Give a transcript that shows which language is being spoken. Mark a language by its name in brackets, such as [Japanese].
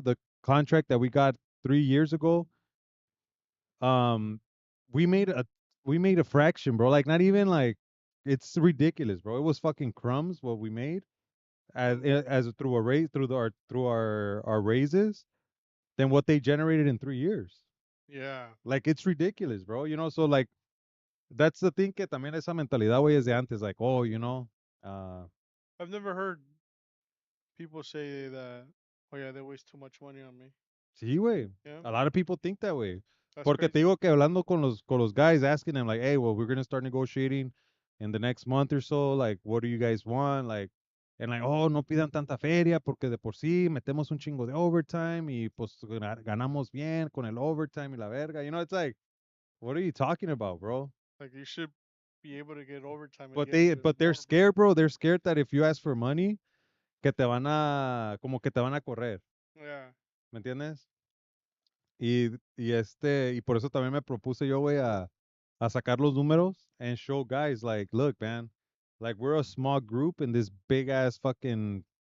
[English] The contract that we got 3 years ago, um, we made a we made a fraction, bro. Like, not even like, it's ridiculous, bro. It was fucking crumbs what we made as through a raise through our raises than what they generated in 3 years. Yeah. Like, it's ridiculous, bro. So like, that's the thing, [Spanish] que también esa mentalidad, güey, es de antes. [English] Like, uh, I've never heard people say that. Oh yeah, they waste too much money on me. [Spanish] sí, güey. [English] Yeah, A lot of people think that way. that's [Spanish] Porque te [English] crazy. [Spanish] digo que hablando con los [English] guys, asking them like, hey, well, we're gonna start negotiating in the next month or so. Like, what do you guys want? Like, and like, oh, no pidan tanta feria porque de por sí metemos un chingo de overtime y pues ganamos bien con el overtime y la verga. It's like, what are you talking about, bro? Like you should be able to get overtime and But get they even but they're more, bro. scared, bro. They're scared that if you ask for money, [Spanish] como que te van a correr, [English] Yeah. [Spanish] ¿me entiendes? Y por eso también me propuse yo, güey, a sacar los números [English] and show guys like, look, man, like, we're a small group in this big ass fucking,